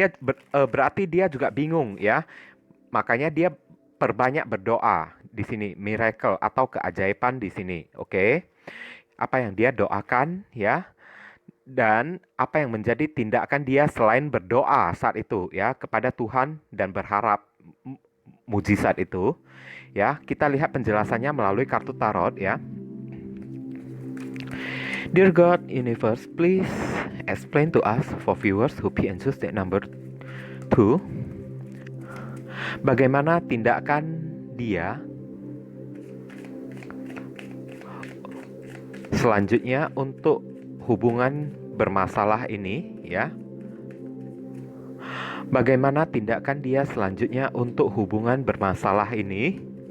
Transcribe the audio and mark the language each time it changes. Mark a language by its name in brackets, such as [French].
[Indonesian] Dia berarti dia juga bingung ya, makanya dia perbanyak berdoa di sini, miracle atau keajaiban di sini, oke? Apa yang dia doakan ya, dan apa yang menjadi tindakan dia selain berdoa saat itu ya kepada Tuhan dan berharap mujizat itu ya. Kita lihat penjelasannya melalui kartu tarot ya. [English] Dear God, Universe, please explain to us for viewers who pick and choose that number 2. [Indonesian] Bagaimana tindakan dia selanjutnya untuk hubungan bermasalah ini ya. Bagaimana tindakan dia selanjutnya untuk hubungan bermasalah ini?